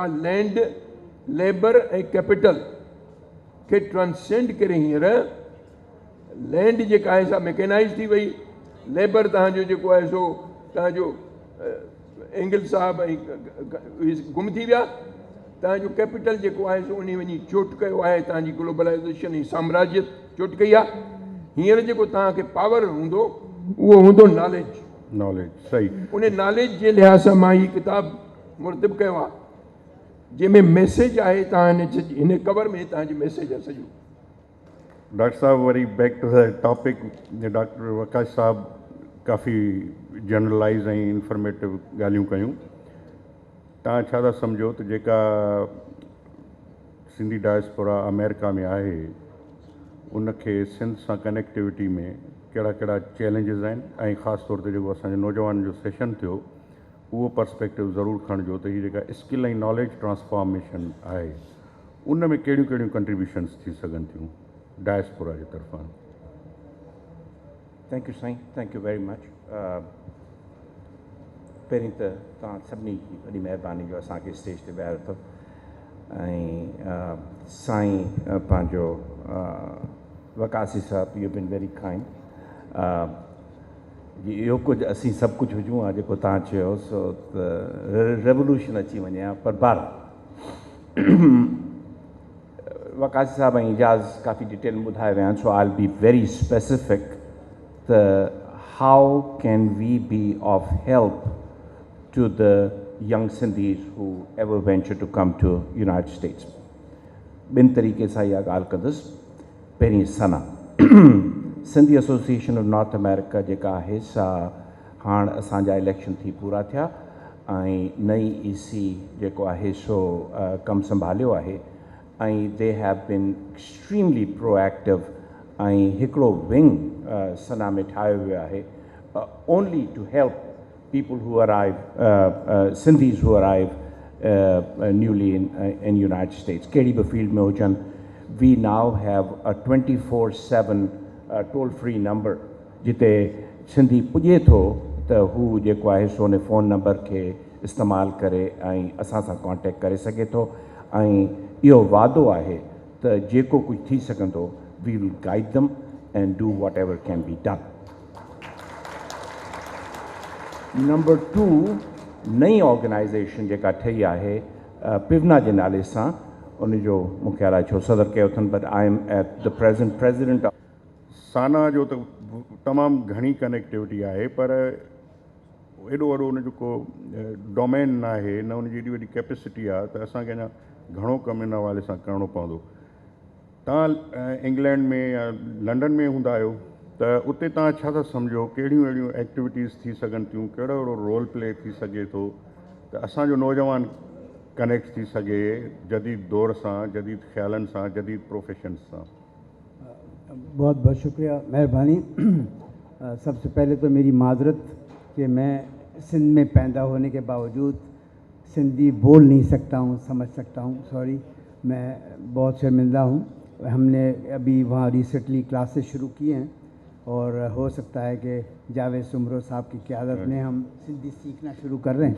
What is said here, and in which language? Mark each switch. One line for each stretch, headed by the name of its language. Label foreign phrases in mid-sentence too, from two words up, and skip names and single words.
Sindhi: लैंड लेबर ऐं कैपिटल खे ट्रांसेंड करे हींअर लैंड जेका आहे सा मैकेनाइज़ थी वई, लेबर तव्हांजो जेको आहे सो तव्हांजो एंगल साहब ऐं गुम थी विया, तव्हांजो कैपिटल जेको आहे सो उन वञी चोट कयो आहे, तव्हांजी ग्लोबलाइज़ेशन ऐं साम्राज्य चोट कई आहे। हींअर जेको तव्हांखे पावर हूंदो उहो हूंदो नॉलेज। सही। उन नॉलेज जे लिहाज़ सां मां हीअ किताबु मुरतिब कयो आहे जंहिंमें मैसेज आहे, तव्हां हिन कवर में तव्हांजी मैसेज आहे सॼो। डॉक्टर साहब वरी
English: back to the topic,
Sindhi: डॉक्टर वकास साहब काफ़ी जनरलाइज़ ऐं इंफॉर्मेटिव ॻाल्हियूं कयूं। तव्हां छा था सम्झो त जेका सिंधी डायस्पोरा अमेरिका में आहे उनखे सिंध सां कनेक्टिविटी में कहिड़ा कहिड़ा चैलेंजिस आहिनि, ऐं ख़ासि तौर ते जेको असांजे नौजवान जो सेशन थियो उहो पर्सपेक्टिव ज़रूरु खणिजो त हीअ जेका स्किल ऐं
English: knowledge transformation
Sindhi: आहे उन में कहिड़ियूं कहिड़ियूं कंट्रीब्यूशन्स थी सघनि थियूं डायस्पोरा जे तरफ़ां।
English: thank you साईं, thank you very much.
Sindhi: पहिरीं त तव्हां सभिनी जी वॾी महिरबानी जो असांखे स्टेज ते विहारियो अथव, ऐं साईं पंहिंजो वकासी साहिबु,
English: you been very kind.
Sindhi: इहो कुझु असीं सभु कुझु हुजूं आहे जेको तव्हां चयो सो त रेवोल्यूशन अची वञे हा, पर बार वकासी साहिब ऐं इजाज़ काफ़ी डिटेल में ॿुधाए विया आहिनि,
English: so I will be very specific त how can we be of help to the young Sindhis who ever venture to come to United States.
Sindhi: ॿिनि तरीक़े सां इहा ॻाल्हि कंदुसि. पहिरीं सना सिंधी एसोसिएशन ऑफ नॉर्थ अमेरिका जेका आहे सा हाणे असांजा इलेक्शन थी पूरा थिया ऐं नई ईसी जेको आहे सो कमु संभालियो आहे ऐं
English: they have been extremely proactive
Sindhi: ऐं हिकिड़ो विंग सना में ठाहियो वियो आहे
English: only to help people who arrive, Sindhis who arrive newly in United States.
Sindhi: Kehड़ी बि field में हुजनि.
English: We now have a 24/7 toll-free number
Sindhi: जिते सिंधी पुॼे थो त हू जेको आहे सो उन फ़ोन नंबर खे इस्तेमालु करे ऐं असां सां कॉन्टेक्ट करे सघे थो ऐं इहो वादो आहे त जेको कुझु थी सघंदो
English: we will guide them and do whatever can be done.
Sindhi: नंबर 2 नई ऑर्गेनाइजेशन जेका ठही आहे पिवना जे नाले सां उनजो मूंखे ख़्यालु आहे छो सदर कयो अथनि
English: but I am at the president of
Sindhi: साना जो त तमामु घणी कनेक्टिविटी आहे पर एॾो वॾो उनजो को डोमेन न आहे न उनजी एॾी वॾी कैपेसिटी आहे त असांखे अञा घणो कमु इन हवाले सां करिणो पवंदो. तव्हां इंग्लैंड में या लंडन में हूंदा आहियो त उते तव्हां छा था सम्झो कहिड़ियूं अहिड़ियूं एक्टिविटीज़ थी सघनि थियूं कहिड़ो अहिड़ो
English: role play
Sindhi: थी सघे थो त असांजो नौजवान कनेक्ट थी सघे जदीद दौर सां जदीद ख़्यालनि सां जदीद प्रोफेशन्स सां.
Urdu: بہت بہت شکریہ، مہربانی۔ سب سے پہلے تو میری معذرت کہ میں سندھ میں پیدا ہونے کے باوجود سندھی بول نہیں سکتا ہوں، سمجھ سکتا ہوں. سوری، میں بہت شرمندہ ہوں۔ ہم نے ابھی وہاں ریسینٹلی کلاسز شروع کی ہیں اور ہو سکتا ہے کہ جاوید سومرو صاحب کی قیادت میں ہم سندھی سیکھنا شروع کر رہے ہیں